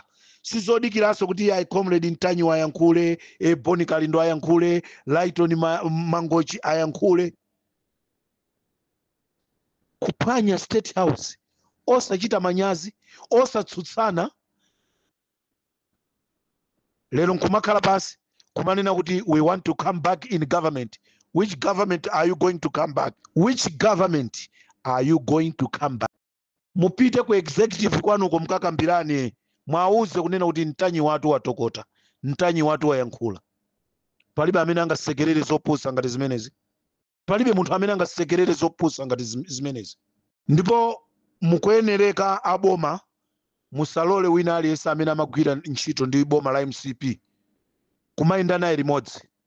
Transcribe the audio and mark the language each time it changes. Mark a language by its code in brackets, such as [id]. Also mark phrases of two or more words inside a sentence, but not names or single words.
[ny] Sizodikiranso kuti ya Comrade Ntanyi ayankhule, Boni Kalindo ayankhule, Lighton Mangochi ayankhule. Kuphwanya State House osachita manyazi, osatsutsana. Lero nkumakhala pasi kumanena kuti [en] we want to come back in government. Which government are you going to come back? Which government are you going to come back? [ny] Mupite ku executive kwanuko mkakambirane. Mwauze kunena kuti Ntanyi watu watokota, Ntanyi watu wayankhula. Palibe amene angasekerere zopusa ngati zimenezi. Palibe munthu amene angasekerere zopusa ngati zimenezi. Ndipo mukuyenereka aboma musalole wina aliyense amene amagwira ntchito ndi boma la MCP kumayenda naye limodzi.